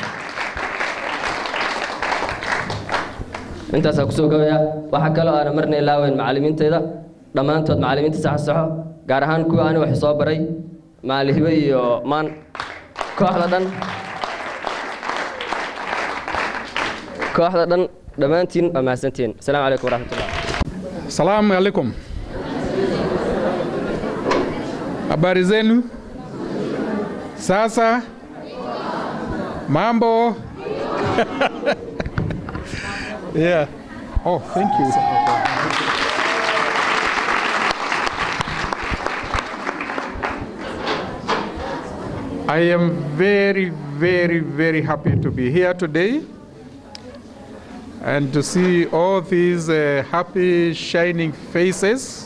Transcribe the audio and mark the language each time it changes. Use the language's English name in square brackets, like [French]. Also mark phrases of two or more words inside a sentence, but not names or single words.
[Somali] intaasaan kusoo gabaya waxaa kaloo aana marna ilaaweyn macallimiintayda dhammaantood macallimiinta saxo gaar ahaan kuwa ani wax soo baray maalihibe iyo maan kooxda dhan dhammaantiin waa mahadsantiin [Arabic] السلام عليكم ورحمة الله. [Swahili] Salamu alaikum. Habari zenu? Sasa? Mambo? [English] Yeah. Oh, thank you. I am very, very, very happy to be here today and to see all these happy, shining faces.